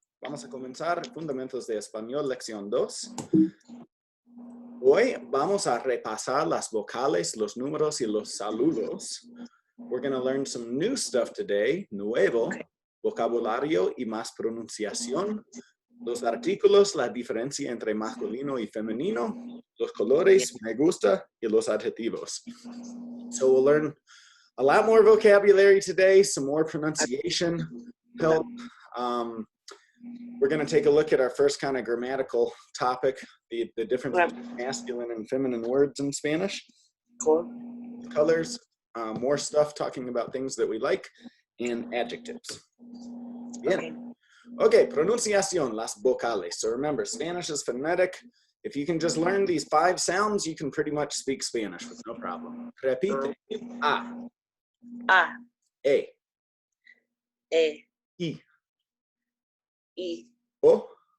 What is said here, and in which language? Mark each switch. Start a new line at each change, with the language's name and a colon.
Spanish: Vamos a comenzar Fundamentos de Español, lección 2. Hoy vamos a repasar las vocales, los números y los saludos.
English: We're going to learn some new stuff today,
Spanish: nuevo, vocabulario y más pronunciación, los artículos, la diferencia entre masculino y femenino, los colores, me gusta, y los adjetivos.
English: So we'll learn a lot more vocabulary today, some more pronunciation help. We're going to take a look at our first kind of grammatical topic, the difference between masculine and feminine words in Spanish. Cool. Colors, more stuff talking about things that we like, and adjectives.
Spanish: Bien. Okay, pronunciación, las vocales.
English: So remember, Spanish is phonetic. If you can just learn these 5 sounds, you can pretty much speak Spanish with no problem.
Spanish: Repite. A. A. E. E. I. I. O.